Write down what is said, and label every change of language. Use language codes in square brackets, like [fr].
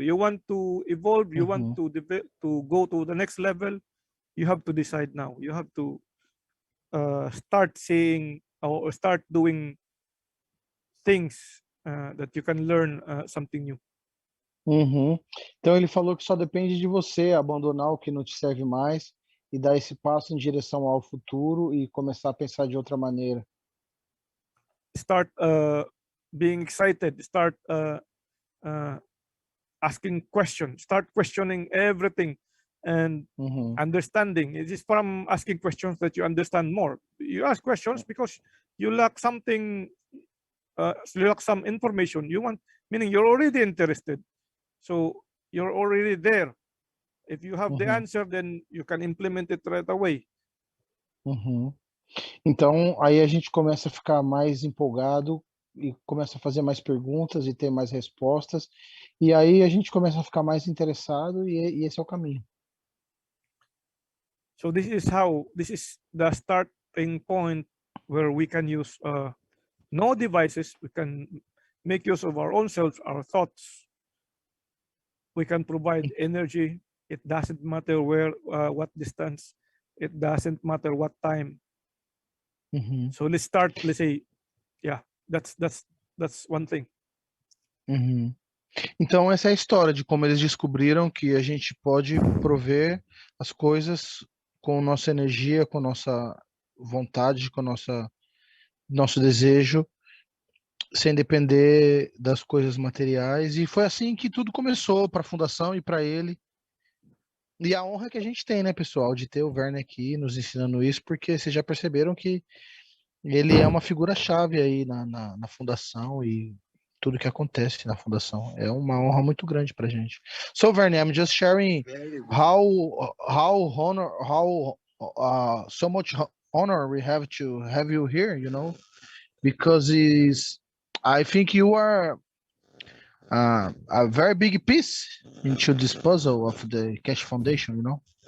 [en] You want to evolve. You want to go to the next level. You have to decide now. You have to start seeing or start doing things that you can learn something new. Uhum. [pt] Então ele falou que só depende de você abandonar o que não te serve mais e dar esse passo em direção ao futuro e começar a pensar de outra maneira. [en] Start being excited. Start asking questions. Start questioning everything and understanding. It is from asking questions that you understand more. You ask questions because you lack something. You lack some information. You want, meaning you're already interested. So you're already there. If you have the answer, then you can implement it right away. [pt] Então, aí a gente começa a ficar mais empolgado e começa a fazer mais perguntas e ter mais respostas. E aí a gente começa a ficar mais interessado e esse é o caminho. [en] So this is the starting point where we can use no devices. We can make use of our own selves, our thoughts. We can provide energy. It doesn't matter where, what distance. It doesn't matter what time. So let's start. Let's say, yeah, that's one thing. [pt] Então essa é a história de como eles descobriram que a gente pode prover as coisas com nossa energia, com nossa vontade, com nosso desejo, sem depender das coisas materiais. E foi assim que tudo começou para a fundação e para ele. E a honra que a gente tem, né, pessoal, de ter o Vernie aqui nos ensinando isso, porque vocês já perceberam que ele é uma figura-chave aí na fundação e tudo que acontece na fundação. É uma honra muito grande para a gente. [en] So, Vernie, I'm just sharing how so much honor we have to have you here, you know, because I think you are a very big piece into this puzzle of the Cash Foundation, you know.